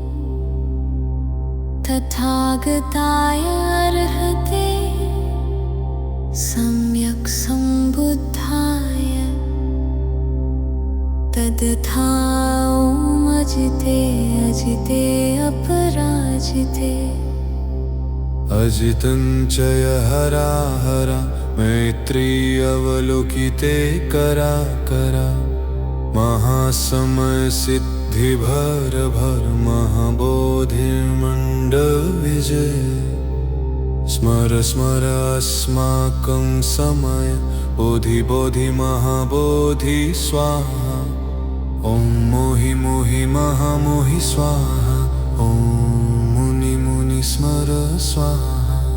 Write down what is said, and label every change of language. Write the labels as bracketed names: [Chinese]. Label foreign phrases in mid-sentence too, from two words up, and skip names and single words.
[Sanskrit] तथागताय अर्हते सम्यक् सम्बुद्धाय तद्यथा ॐ अजिते अजिते अपराजिते अजितं जय हरा हरा मैत्री अवलोकिते करा करा महासमय सिद्धि भर भर महाबोधि मंडल विजय स्मर स्मर अस्माकं समय बोधि बोधि महाबोधि स्वाहा ॐ मोहि मोहि महामोहि स्वाहा ॐ मुनि मुनि स्मर स्वाहा